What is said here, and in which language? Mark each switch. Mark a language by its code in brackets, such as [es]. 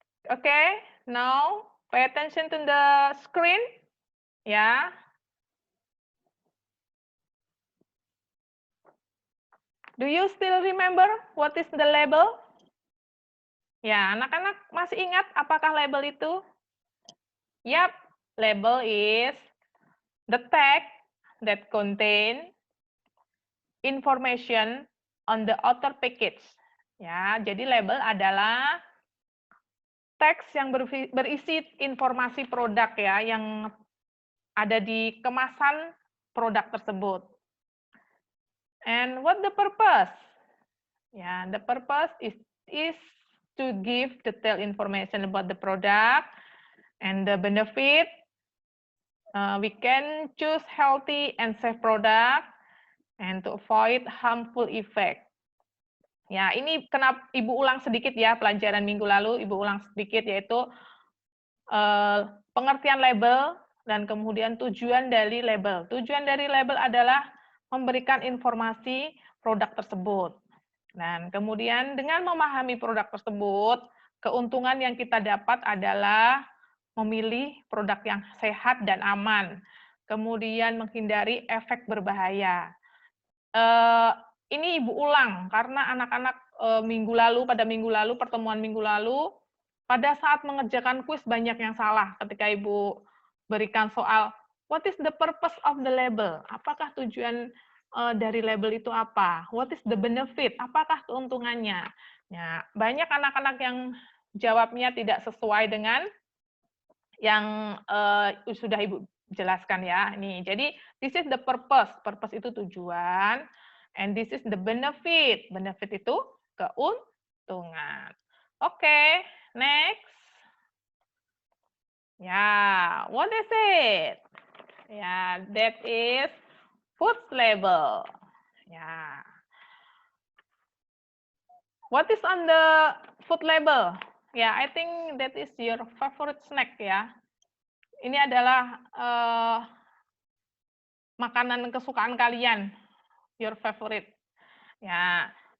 [en] Okay, now pay attention to the screen. Ya. Do you still remember what is the label? [id] Ya, anak-anak masih ingat apakah label itu? [en] Yap, label is the tag that contain information on the outer package. [id] Ya, jadi label adalah teks yang berisi informasi produk ya, yang ada di kemasan produk tersebut. [en] And what the purpose? Ya, the purpose is to give detailed information about the product and the benefit. We can choose healthy and safe product and to avoid harmful effect. [id] Ya, ini kenapa Ibu ulang sedikit ya pelajaran minggu lalu, Ibu ulang sedikit yaitu pengertian label dan kemudian tujuan dari label. Tujuan dari label adalah memberikan informasi produk tersebut. Dan kemudian dengan memahami produk tersebut, keuntungan yang kita dapat adalah memilih produk yang sehat dan aman. Kemudian menghindari efek berbahaya. Ini Ibu ulang karena anak-anak pada minggu lalu, pertemuan minggu lalu, pada saat mengerjakan kuis banyak yang salah ketika Ibu berikan soal, what is the purpose of the label? Apakah tujuan dari label itu apa? [en] What is the benefit? [id] Apakah keuntungannya? Ya, banyak anak-anak yang jawabnya tidak sesuai dengan yang sudah Ibu jelaskan ya. Nih, jadi [en] this is the purpose. Purpose [id] itu tujuan. [en] And this is the benefit. [id] Benefit itu keuntungan. [en] Oke, next. Ya, what is it? Ya, that is food label. Ya. What is on the food label? Ya, I think that is your favorite snack ya. [id] Ini adalah makanan kesukaan kalian, [en] your favorite. [id] Ya,